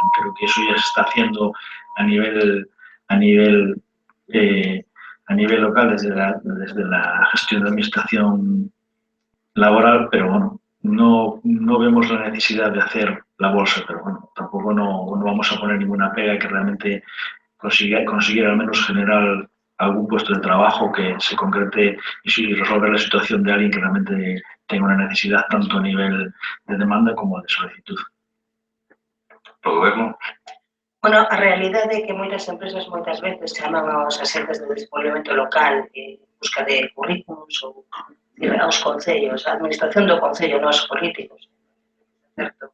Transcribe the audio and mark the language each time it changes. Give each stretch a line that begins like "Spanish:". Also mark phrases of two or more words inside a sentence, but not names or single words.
Spanish: Creo que eso ya se está haciendo a nivel local desde la gestión de administración laboral, pero bueno, no vemos la necesidad de hacer la bolsa, pero bueno, tampoco no vamos a poner ninguna pega que realmente conseguir al menos generar algún puesto de trabajo que se concrete y resolver la situación de alguien que realmente tenga una necesidad tanto a nivel de demanda como de solicitud.
Galician: O Goberno. Bueno, a realidade é que moitas empresas moitas veces chaman aos axentes de desenvolvemento local en busca de currículums ou aos concellos, a administración do concello, non aos políticos, certo?